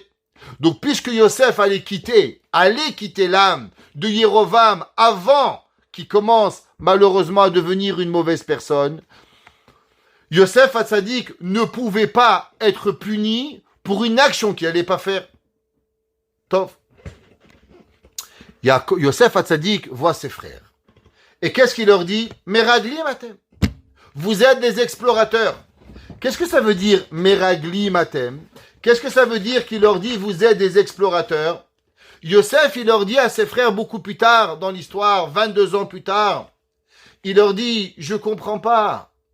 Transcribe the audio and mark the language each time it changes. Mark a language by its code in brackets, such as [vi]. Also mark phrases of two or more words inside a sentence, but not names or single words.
[fr] Donc puisque Yosef allait quitter l'âme de Yerovam avant qu'il commence malheureusement à devenir une mauvaise personne, Yosef Hatzadik ne pouvait pas être puni pour une action qu'il n'allait pas faire. Tov. Yosef Hatzadik voit ses frères. Et qu'est-ce qu'il leur dit? [he] Meragli matem. [fr] Vous êtes des explorateurs. Qu'est-ce que ça veut dire [he] Meragli matem? [fr] Qu'est-ce que ça veut dire qu'il leur dit vous êtes des explorateurs? Yosef, il leur dit à ses frères beaucoup plus tard dans l'histoire, 22 ans plus tard, il leur dit, je comprends pas.